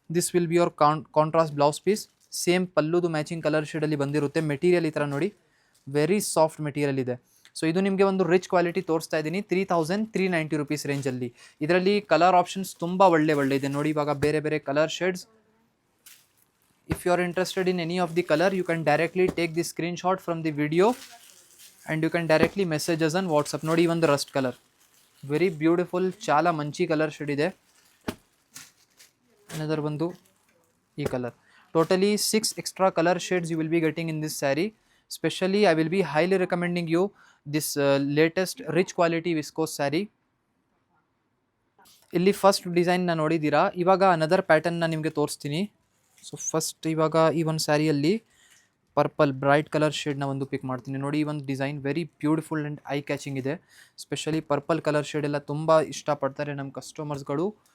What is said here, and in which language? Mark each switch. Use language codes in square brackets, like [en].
[en] This will be your contrast blouse piece. Same ಪಲ್ಲುದು matching colour ಶೇಡಲ್ಲಿ ಬಂದಿರುತ್ತೆ. [kn] Material ಈ ಥರ ನೋಡಿ, [en] very soft material [kn] ಇದೆ. ಸೊ ಇದು ನಿಮಗೆ ಒಂದು ರಿಚ್ ಕ್ವಾಲಿಟಿ ತೋರಿಸ್ತಾ ಇದ್ದೀನಿ ₹3390 ರೇಂಜಲ್ಲಿ. ಇದರಲ್ಲಿ ಕಲರ್ ಆಪ್ಷನ್ಸ್ ತುಂಬ ಒಳ್ಳೆ ಇದೆ ನೋಡಿ. ಇವಾಗ ಬೇರೆ ಬೇರೆ colour shades. [en] If you are interested in any of the color, you can directly take the screenshot from the video and you can directly message us on WhatsApp. [kn] ನೋಡಿ ಒಂದು Rust colour, [en] very beautiful, [te] ಚಾಲ Manchi [kn] colour shade ಇದೆ. [en] another [kn] ಬಂದು ಈ colour. [en] Totally 6 extra color shades you will be getting in this saree. Especially I will be highly recommending you this latest rich quality viscose saree. [kn] ಇಲ್ಲಿ first ಡಿಸೈನ್ನ ನೋಡಿದ್ದೀರಾ. ಇವಾಗ another ಪ್ಯಾಟರ್ನ್ನ ನಿಮಗೆ ತೋರಿಸ್ತೀನಿ. So first ಇವಾಗ ಈ ಒಂದು ಸ್ಯಾರಿಯಲ್ಲಿ ಪರ್ಪಲ್ ಬ್ರೈಟ್ ಕಲರ್ ಶೇಡ್ನ ಒಂದು ಪಿಕ್ ಮಾಡ್ತೀನಿ. ನೋಡಿ ಈ ಒಂದು design [en] very beautiful and eye catching [kn] ಇದೆ. ಸ್ಪೆಷಲಿ ಪರ್ಪಲ್ ಕಲರ್ ಶೇಡ್ ಎಲ್ಲ ತುಂಬ ಇಷ್ಟಪಡ್ತಾರೆ ನಮ್ಮ ಕಸ್ಟಮರ್ಸ್ಗಳು.